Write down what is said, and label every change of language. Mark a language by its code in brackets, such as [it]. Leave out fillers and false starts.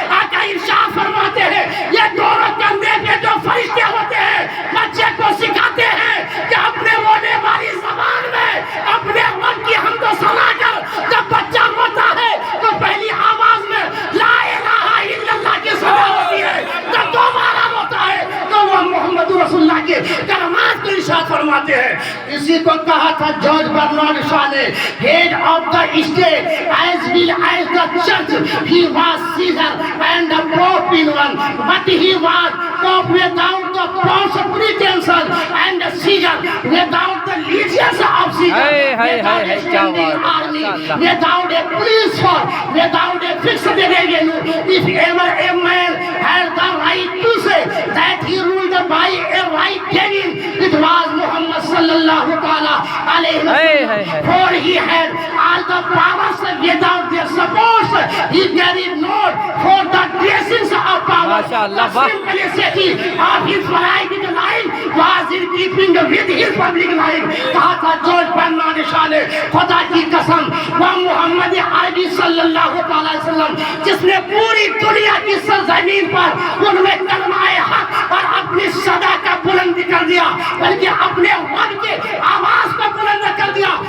[ur] آقا ارشاد فرماتے ہیں یہ دونوں کندھے پہ جو فرشتے ہوتے ہیں بچے کو سکھاتے ہیں کہ اپنے رونے والی زبان میں اپنے رب کی حمد و ثنا کر. جب بچہ روتا ہے تو پہلی آواز میں لا الہ الا اللہ کی صدا ہوتی ہے. جب دوبارہ روتا ہے تو وہ محمد رسول اللہ کے کلمات کو ارشاد فرماتے ہیں. اسی کو کہا تھا جارج برنارڈ شاہ نے, [en] head of the state as well as the church. He was Caesar and the Pope in one, but he was Pope without the false pretension and Caesar without the legions of Caesar, without a standing army, without a police force, without a fixed revenue. If ever a man had the right to say that he ruled by a right giving, it was Muhammad [ar] sallallahu ta'ala alayhi wa sallam. [en] For he had all the powers without their support. He carried not for the blessings of power. The simplicity of his private life was in keeping with his public life. [ur] کہا تھا George Bernard شاہ نے, خدا کی قسم وہ محمد عربی صلی اللہ تعالی وسلم جس نے پوری دنیا کی سرزمین پر ان میں کلمہ حق اور اپنی صدا کا بلند کر دیا, بلکہ اپنے رب کے آواز کو بلند کر دیا.